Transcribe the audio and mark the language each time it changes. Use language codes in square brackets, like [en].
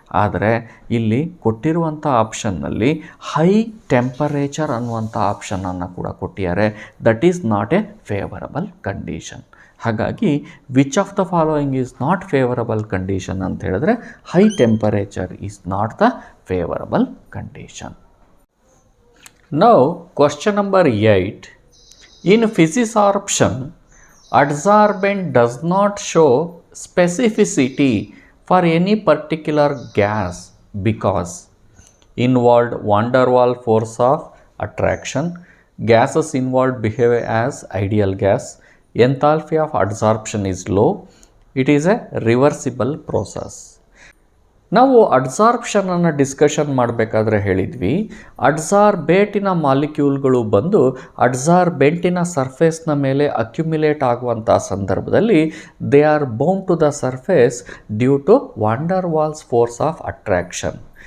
[kn] ಆದರೆ ಇಲ್ಲಿ ಕೊಟ್ಟಿರುವಂಥ ಆಪ್ಷನ್ನಲ್ಲಿ ಹೈ ಟೆಂಪರೇಚರ್ ಅನ್ನುವಂಥ ಆಪ್ಷನನ್ನು ಕೂಡ ಕೊಟ್ಟಿದ್ದಾರೆ. [en] That is not a favourable condition. [kn] ಹಾಗಾಗಿ [en] which of the following is not favourable condition [kn] ಅಂತ ಹೇಳಿದ್ರೆ [en] High temperature is not the favourable condition. Now question number 8. In physisorption, adsorbent does not show specificity for any particular gas because involved van der Waals force of attraction, gases involved behave as ideal gas, enthalpy of adsorption is low, it is a reversible process. [kn] ನಾವು ಅಡ್ಸಾರ್ಪ್ಷನನ್ನು discussion ಮಾಡಬೇಕಾದ್ರೆ ಹೇಳಿದ್ವಿ, ಅಡ್ಸಾರ್ಬೇಟಿನ ಮಾಲಿಕ್ಯೂಲ್ಗಳು ಬಂದು ಅಡ್ಸಾರ್ಬೆಂಟಿನ ಸರ್ಫೇಸ್ನ ಮೇಲೆ accumulate ಆಗುವಂಥ ಸಂದರ್ಭದಲ್ಲಿ [en] They are bound to the surface due to van der Waals force of attraction.